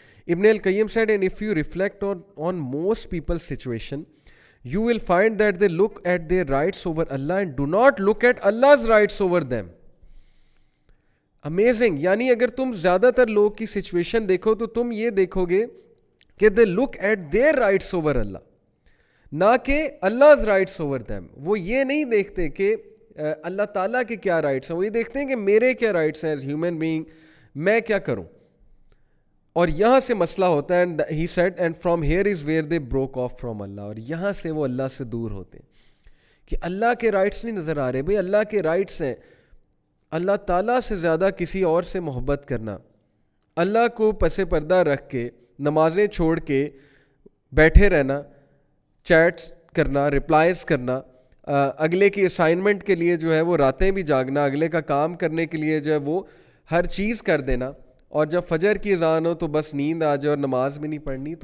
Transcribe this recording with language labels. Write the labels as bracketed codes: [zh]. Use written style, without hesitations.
[en] Ibn al Qayyim said, and if you reflect on most people's situation, you will find that they look at their rights over Allah and do not look at Allah's rights over them. Amazing. [ur] یعنی اگر تم زیادہ تر لوگ کی situation دیکھو تو تم یہ دیکھو گے کہ [en] They look at their rights over Allah, نہ کہ Allah's rights over them. [ur] وہ یہ نہیں دیکھتے کہ اللہ تعالیٰ کے کیا رائٹس ہیں, وہ یہ دیکھتے ہیں کہ میرے کیا رائٹس ہیں [en] as human being, [ur] میں کیا کروں. اور یہاں سے مسئلہ ہوتا ہے. [en] and he said, and from here is where they broke off from Allah. [ur] اور یہاں سے وہ اللہ سے دور ہوتے ہیں کہ اللہ کے رائٹس نہیں نظر آ رہے. بھئی اللہ کے رائٹس ہیں اللہ تعالیٰ سے زیادہ کسی اور سے محبت کرنا, اللہ کو پس پردہ رکھ کے نمازیں چھوڑ کے بیٹھے رہنا, چیٹس کرنا, رپلائز کرنا, اگلے کی اسائنمنٹ کے لیے جو ہے وہ راتیں بھی جاگنا, اگلے کا کام کرنے کے لیے جو ہے وہ ہر چیز کر دینا, اور جب فجر کی اذان ہو تو بس نیند آ جائے اور نماز بھی نہیں پڑھنی.